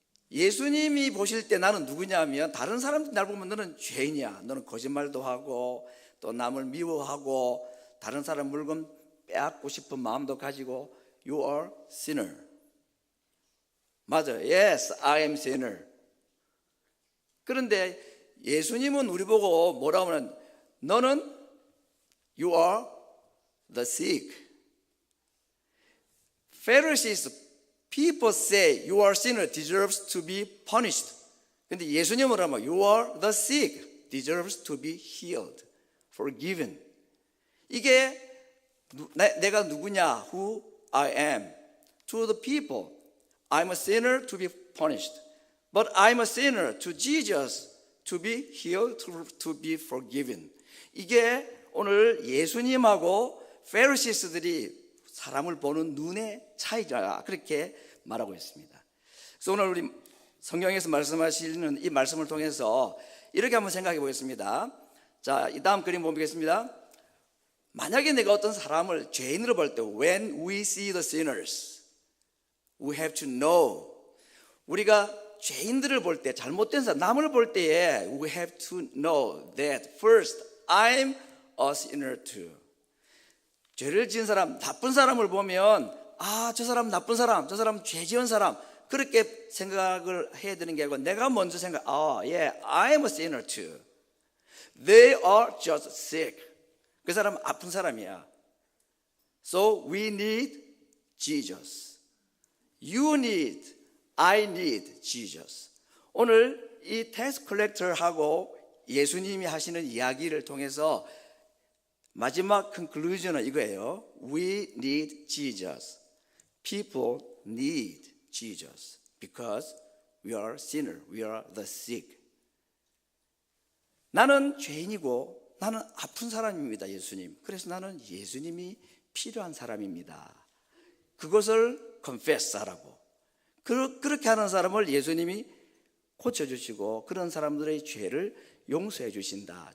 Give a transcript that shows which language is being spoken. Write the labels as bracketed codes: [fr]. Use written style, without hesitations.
[ko] 예수님이 보실 때 나는 누구냐면 다른 사람들 날 보면 너는 죄인이야. 너는 거짓말도 하고 또 남을 미워하고 다른 사람 물건 빼앗고 싶은 마음도 가지고 [en] You are sinner. [ko] 맞아요. [en] Yes, I am sinner. [ko] 그런데 예수님은 우리 보고 뭐라고 하면 너는 [en] you are the sick. Pharisees, people say you are sinner, deserves to be punished. [ko] 근데 예수님은 하면 [en] you are the sick, deserves to be healed, forgiven. [ko] 이게 내가 누구냐? [en] Who I am. To the people, I'm a sinner to be punished. But I'm a sinner to Jesus to be healed, to be forgiven. [ko] 이게 오늘 예수님하고 페리시스들이 사람을 보는 눈의 차이다, 그렇게 말하고 있습니다. 그래서 오늘 우리 성경에서 말씀하시는 이 말씀을 통해서 이렇게 한번 생각해 보겠습니다. 자, 이 다음 그림 보겠습니다. 만약에 내가 어떤 사람을 죄인으로 볼 때, [en] when we see the sinners, we have to know. [ko] 우리가 죄인들을 볼 때, 잘못된 사람, 남을 볼 때에 [en] we have to know that first, I'm a sinner too. [ko] 죄를 지은 사람, 나쁜 사람을 보면 저 사람 나쁜 사람, 저 사람 죄 지은 사람, 그렇게 생각을 해야 되는 게 아니고 내가 먼저 [en] I'm a sinner too. They are just sick. [ko] 그 사람은 아픈 사람이야. [en] So we need Jesus. You need, I need Jesus. [ko] 오늘 이 텍스 컬렉터하고 예수님이 하시는 이야기를 통해서 마지막 conclusion은 이거예요. [en] We need Jesus. People need Jesus because we are sinner. We are the sick. [ko] 나는 죄인이고 나는 아픈 사람입니다, 예수님. 그래서 나는 예수님이 필요한 사람입니다. 그것을 [en] confess [ko] 하라고. 그렇게 하는 사람을 예수님이 고쳐주시고 그런 사람들의 죄를 용서해 주신다.